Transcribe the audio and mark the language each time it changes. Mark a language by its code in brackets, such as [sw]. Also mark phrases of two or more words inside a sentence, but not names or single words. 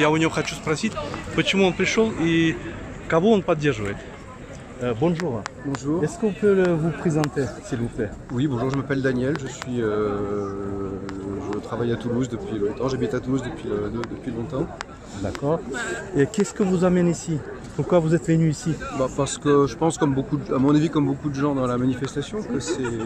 [ru] Я у него хочу спросить, почему он пришел и кого он поддерживает. [fr] Bonjour. Bonjour. Est-ce qu'on peut vous présenter, s'il vous plaît? Oui, bonjour, je m'appelle Daniel, je travaille à Toulouse depuis longtemps, j'habite à Toulouse depuis longtemps. D'accord. Et qu'est-ce que vous amène ici? Pourquoi vous êtes venu ici? Parce que je pense, à mon avis, comme beaucoup de gens dans la manifestation, que c'est...